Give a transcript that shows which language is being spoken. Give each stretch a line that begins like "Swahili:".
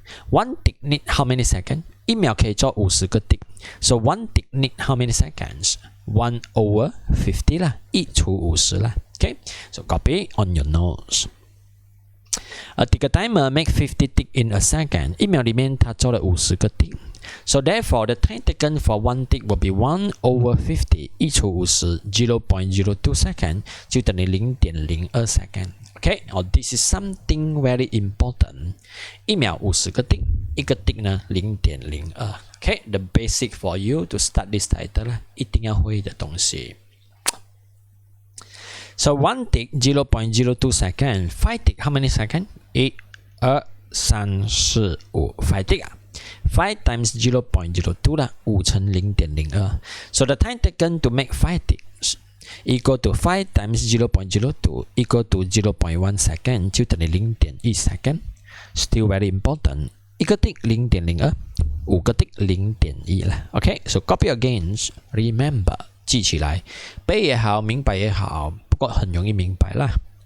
English: 1 tick need how many seconds?
Chinese: 1秒可以做50个 tick.
English: So 1 tick need how many seconds? 1 over 50 啦，
Chinese: 1除50啦。
English: Okay, so copy on your notes. A ticker timer make 50 tick in a second.
Chinese: 1秒里面它做了50个 tick.
English: So therefore, the time taken for 1 tick will be 1 over 50.
Chinese: 1除50 0.02 second 就等于 0.02 second.
English: Okay, this is something very important. 1秒50个 tick, 1个 tick 呢 0.02. Okay, the basic for you to start this title 啦，
Chinese: 一定要会的东西。
English: So 1 tick 0.02 second. 5 tick how many second? 1, 2, 3, 4, 5. 5 tick 啊。 5 times 0.02 啦，
Chinese: 5乘
English: 0.02. So the time taken to make 5 ticks equal to 5 times 0.02 equal to 0.1 second
Chinese: 就等于
English: 0.1 second. Still very important. 1个 tick 0.02, 5个 tick 0.1啦。 Okay, so copy again. Remember,
Chinese: 记起来，背也好，明白也好，不过很容易明白啦。